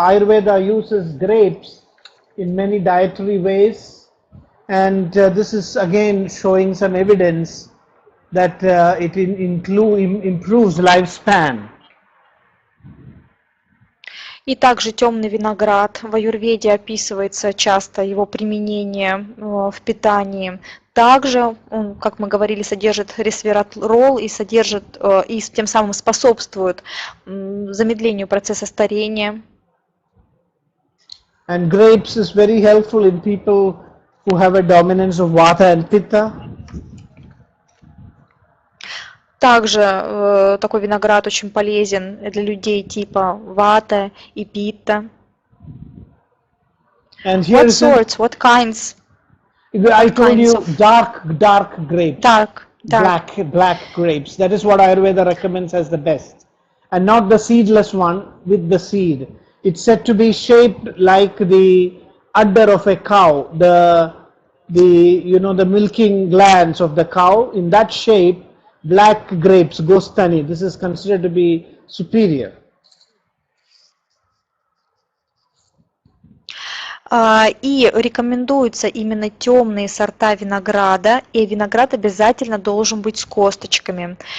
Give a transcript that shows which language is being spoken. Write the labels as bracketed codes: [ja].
[en] Ayurveda uses grapes in many dietary ways, and this is again showing some evidence that it improves lifespan. [ru] И также темный виноград. В аюрведе описывается часто его применение в питании. Также он, как мы говорили, содержит ресвератрол и тем самым способствует замедлению процесса старения. [en] And grapes is very helpful in people who have a dominance of vata and pitta. [ru] Также такой виноград очень полезен для людей типа вата и питта. [en] And here What kinds? I told you dark grapes. Dark. Black grapes. That is what Ayurveda recommends as the best. And not the seedless one with the seed. It's said to be shaped like the udder of a cow, the milking glands of the cow. In that shape, black grapes, gostani, this is considered to be superior. [ru] И рекомендуются именно темные сорта винограда, и виноград обязательно должен быть с косточками.